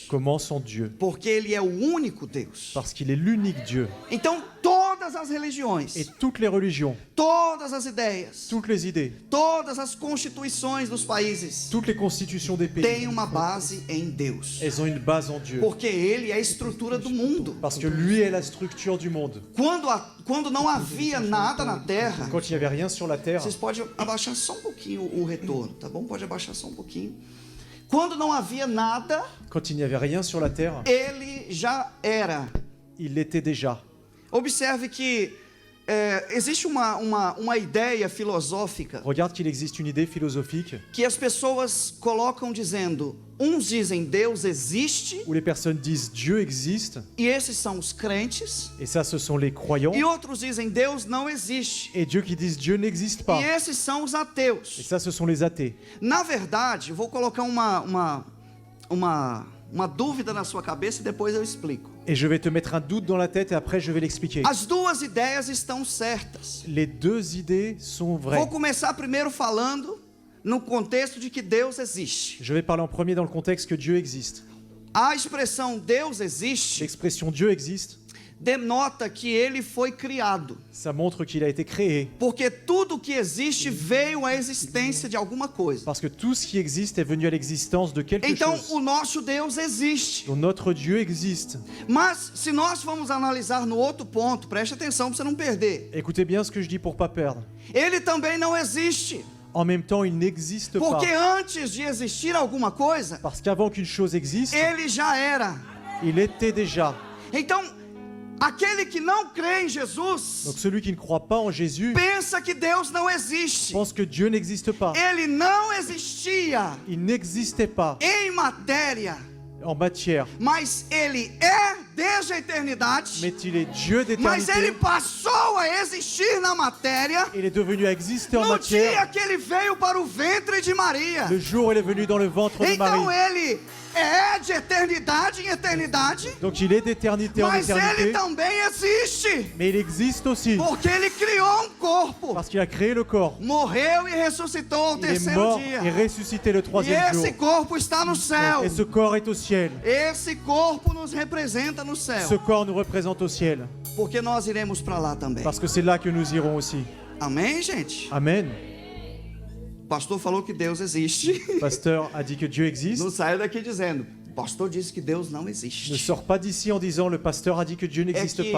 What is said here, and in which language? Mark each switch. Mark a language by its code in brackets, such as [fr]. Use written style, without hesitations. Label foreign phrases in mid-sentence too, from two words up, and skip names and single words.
[fr] commence en Dieu. [pt] Porque ele é o único Deus. [fr] Parce qu'il est l'unique Dieu. [pt] Então todas as religiões, [fr] Et toutes les religions, [pt] todas as ideias, [fr] toutes les idées, [pt] todas as constituições dos países [fr] toutes les constitutions des pays, [pt] têm uma base em Deus. [fr] elles ont une base en Dieu. [pt] Porque ele é a estrutura do mundo. [fr] Parce que lui est la structure du monde. [pt] Quando não havia nada na terra, [fr] Quand il n'y avait rien sur la terre, [pt] vocês podem abaixar só um pouquinho o retorno, tá bom? Pode abaixar só um pouquinho. Quando não havia nada, [fr] quand il n'y avait rien sur la terre, [pt] ele já era. [fr] il l'était déjà. [pt] Observe que existe uma ideia filosófica [fr] Regarde qu'il existe une idée philosophique [pt] que as pessoas colocam dizendo, uns dizem Deus existe, [fr] où les personnes disent Dieu existe, [pt] e esses são os crentes, [fr] et ça ce sont les croyants, [pt] e outros dizem Deus não existe, [fr] et Dieu qui disent Dieu n'existe pas, [pt] e esses são os [fr] et [pt] ateus. [fr] ça ce sont les athées. [pt] Na verdade, eu vou colocar uma dúvida na sua cabeça e depois eu explico. [fr] Et je vais te mettre un doute dans la tête et après je vais l'expliquer. [pt] As duas ideias estão certas. [fr] Les deux idées sont [pt] Vou [fr] vraies. [pt] começar primeiro falando no contexto de que Deus existe. [fr] Je vais parler en premier dans le contexte que Dieu existe. [pt] A expressão Deus existe [fr] L'expression Dieu existe, [pt] denota que ele foi criado. [fr] ça montre qu'il a été créé. [pt] Porque tudo que existe veio à existência de alguma coisa. [fr] Parce que tout ce qui existe est venu à l'existence de quelque [pt] Então, [fr] chose. [pt] o nosso Deus existe. [fr] Donc notre Dieu existe. [pt] Mas, se nós formos analisar no outro ponto, preste atenção para você não perder. [fr] Écoutez bien ce que je dis pour pas perdre. [pt] Ele também não existe. [fr] En même temps, il n'existe pas. [pt] Porque antes de existir alguma coisa, [fr] Parce qu'avant qu'une chose existe, [pt] ele já era. [fr] il était déjà. [pt] Então, aquele que não crê em Jesus [fr] Donc celui qui ne croit pas en Jésus [pt] pensa que Deus não existe. [fr] pense que Dieu n'existe pas. [pt] Ele não existia [fr] Il n'existait pas [pt] em matéria, [fr] en matière. [pt] mas ele é desde a eternidade. [fr] Mais il est Dieu [pt] Mas ele [fr] d'éternité. [pt] passou a existir na matéria [fr] Il est devenu à exister en [pt] no dia [fr] matière [pt] que ele veio para o ventre de Maria. [fr] le jour où il est venu dans le ventre de [pt] Então [fr] Marie. [pt] ele é de eternidade em eternidade, [fr] Donc il est d'éternité en [pt] mas ele [fr] éternité. [pt] também existe, [fr] Mais il existe aussi. [pt] porque ele criou um corpo, [fr] Parce qu'il a créé le corps. [pt] morreu e ressuscitou ao [fr] Il est [pt] terceiro [fr] mort [pt] dia. [fr] et ressuscité le [pt] E [fr] troisième jour. [pt] esse corpo está no céu. [fr] Et ce corps est au ciel. [pt] Esse corpo nos representa no céu, [fr] Ce corps nous représente au ciel. [pt] porque nós iremos para lá também. [fr] Parce que c'est là que nous irons aussi. [pt] Amém, gente? [fr] Amen. [pt] O pastor falou que Deus existe. [fr] Le pasteur a dit que Dieu existe. [pt] Não saia daqui dizendo, o pastor disse que Deus não [fr] Ne [pt] existe. [fr] sors pas d'ici en disant le pasteur a dit que Dieu [pt] É [fr] n'existe [pt] que [fr] pas.